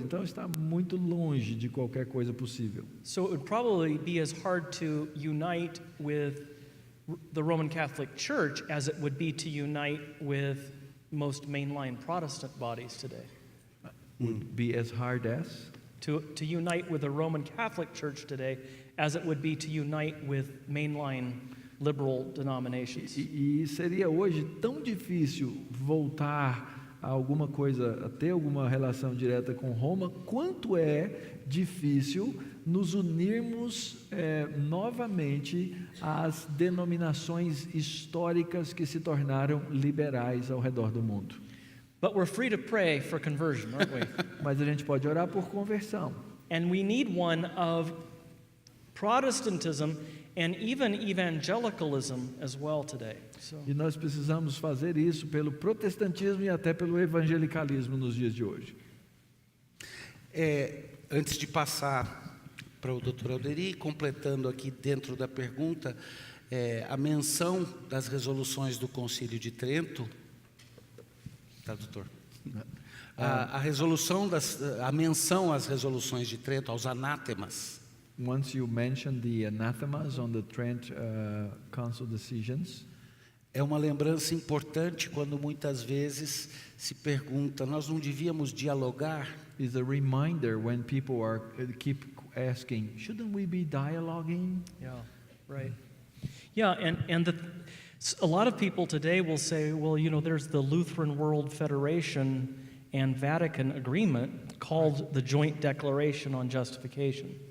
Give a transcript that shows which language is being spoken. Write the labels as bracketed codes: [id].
[pt] Então está muito longe de qualquer coisa possível. [en] So it would probably be as hard to unite with the Roman Catholic Church as it would be to unite with most mainline Protestant bodies today. Would be as hard as? To unite with the Roman Catholic Church today as it would be to unite with mainline liberal denominations. [pt] E seria hoje tão difícil voltar a alguma coisa, a ter alguma relação direta com Roma, quanto é difícil nos unirmos novamente às denominações históricas que se tornaram liberais ao redor do mundo. [en] But we're free to pray for conversion, aren't we? [pt] Mas a gente pode orar por conversão. [en] And we need one of Protestantism and even evangelicalism as well today. So, [pt] E nós precisamos fazer isso pelo protestantismo e até pelo evangelicalismo nos dias de hoje. Antes de passar para o Dr. Alderi, completando aqui dentro da pergunta, a menção das resoluções do Concílio de Trento. Tá, doutor? A menção às resoluções de Trento, aos anátemas. [en] Once you mention the anathemas on the Trent Council decisions, [pt] É uma lembrança importante quando muitas vezes se pergunta, nós não devíamos dialogar? [en] is a reminder when people keep asking, shouldn't we be dialoguing? yeah, right. Yeah, and a lot of people today will say, well, you know, there's the Lutheran World Federation, and Vatican agreement called the Joint Declaration on Justification.